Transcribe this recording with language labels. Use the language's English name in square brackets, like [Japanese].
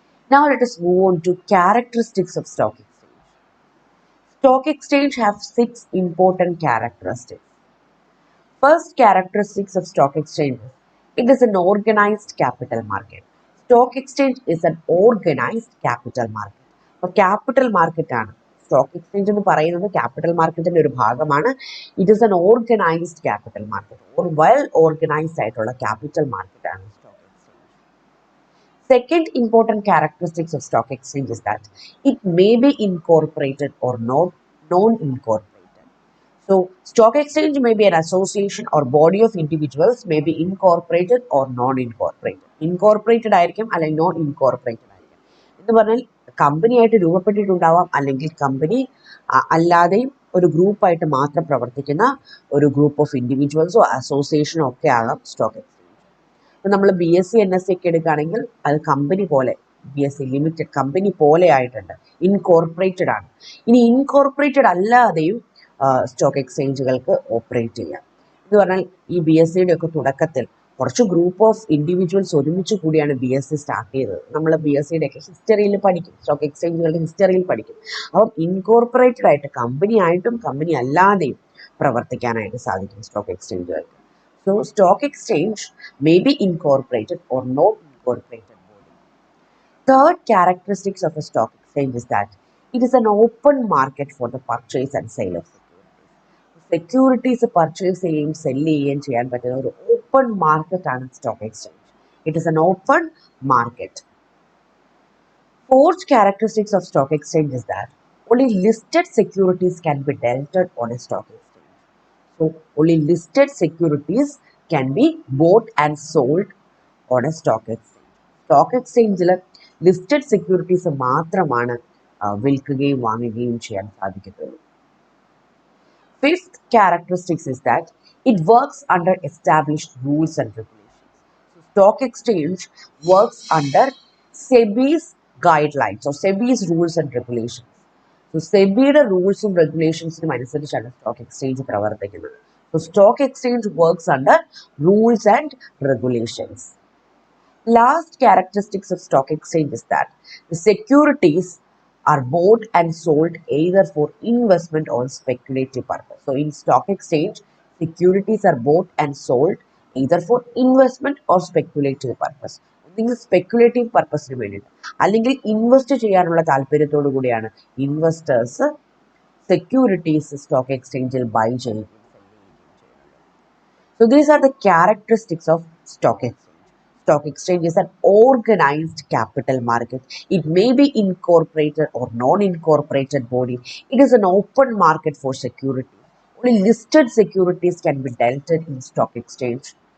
[English] Now let us move on to characteristics of stock exchange. Stock exchange have 6 important characteristics. First characteristics of stock exchange is it is an organized capital market. Stock exchange is an organized capital market. [Malayalam] അപ്പോൾ capital market ആണ് stock exchange എന്ന് പറയുന്നത്. Capital മാർക്കറ്റിന്റെ ഒരു ഭാഗമാണ്. [English] It is an organised capital market, or well organised ആയിട്ടുള്ള capital market ആണ് stock exchange. Second important characteristics of stock exchange is that it may be incorporated or not non-incorporated. So, stock exchange may be an association or body of individuals, may be incorporated or non-incorporated. [Malayalam] Incorporated ആയിരിക്കും അല്ലെങ്കിൽ non incorporated ആയിരിക്കും. എന്ന് പറഞ്ഞാൽ company ആയിട്ട് രൂപപ്പെട്ടിട്ടുണ്ടാവാം, അല്ലെങ്കിൽ company അല്ലാതെയും ഒരു ഗ്രൂപ്പായിട്ട് മാത്രം പ്രവർത്തിക്കുന്ന ഒരു ഗ്രൂപ്പ് ഓഫ് ഇൻഡിവിജ്വൽസോ അസോസിയേഷനോ ഒക്കെ ആകാം സ്റ്റോക്ക് എക്സ്ചേഞ്ച്. ഇപ്പം നമ്മൾ BSc NSc ഒക്കെ എടുക്കുകയാണെങ്കിൽ അത് കമ്പനി പോലെ, BSc ലിമിറ്റഡ് കമ്പനി പോലെ ആയിട്ടുണ്ട്, ഇൻകോർപ്പറേറ്റഡ് ആണ്. ഇനി ഇൻകോർപ്പറേറ്റഡ് അല്ലാതെയും സ്റ്റോക്ക് എക്സ്ചേഞ്ചുകൾക്ക് ഓപ്പറേറ്റ് ചെയ്യാം. എന്ന് പറഞ്ഞാൽ ഈ BScയുടെ ഒക്കെ തുടക്കത്തിൽ കുറച്ച് ഗ്രൂപ്പ് ഓഫ് ഇൻഡിവിജ്വൽസ് ഒരുമിച്ച് കൂടിയാണ് BSc സ്റ്റാർട്ട് ചെയ്തത്. നമ്മൾ BScയുടെ ഒക്കെ ഹിസ്റ്ററിയിൽ പഠിക്കും, സ്റ്റോക്ക് എക്സ്ചേഞ്ചുകളുടെ ഹിസ്റ്ററിയിൽ പഠിക്കും. അപ്പം ഇൻകോർപ്പറേറ്റഡ് ആയിട്ട് കമ്പനി ആയിട്ടും കമ്പനി അല്ലാതെയും പ്രവർത്തിക്കാനായിട്ട് സാധിക്കും stock എക്സ്ചേഞ്ചുകൾക്ക്. [English] So stock exchange may be incorporated or not incorporated body. Third characteristics of a stock exchange is that it is an open market for the purchase and sale of securities purchase [Malayalam] ചെയ്യുകയും cell ചെയ്യുകയും ചെയ്യാൻ പറ്റുന്ന ഒരു open market ആണ് stock exchange. [English] It is an open market. Fourth characteristics of stock exchange is that only listed securities can be dealt on a stock exchange. So only listed securities can be bought and sold on a stock exchange. [Malayalam] Stock എക്സ്ചേഞ്ചിൽ listed securities മാത്രമാണ് വിൽക്കുകയും വാങ്ങുകയും ചെയ്യാൻ സാധിക്കത്തുള്ളൂ. [English] Fifth characteristics is that it works under established rules and regulations. So stock exchange works under SEBI's guidelines or SEBI's rules and regulations. [Malayalam] So SEBIയുടെ റൂൾസും റെഗുലേഷൻസിനും അനുസരിച്ചാണ് stock exchange പ്രവർത്തിക്കുന്നത്. [English] So stock exchange works under rules and regulations. Last characteristics of stock exchange is that the securities are bought and sold either for investment or speculative purpose. So in stock exchange, securities are bought and sold either for investment or speculative purpose. [Malayalam] ഒന്നെങ്കിൽ speculative പർപ്പസിന് വേണ്ടിയിട്ട് അല്ലെങ്കിൽ invest ചെയ്യാനുള്ള താല്പര്യത്തോടു കൂടിയാണ് investors securities stock എക്സ്ചേഞ്ചിൽ by ചെയ്യുകയും. [English] So these are the characteristics of stock exchange. Stock exchange is an organized capital market. It may be incorporated or non-incorporated body. It is an open market for securities. Only listed securities can be dealt in stock exchange.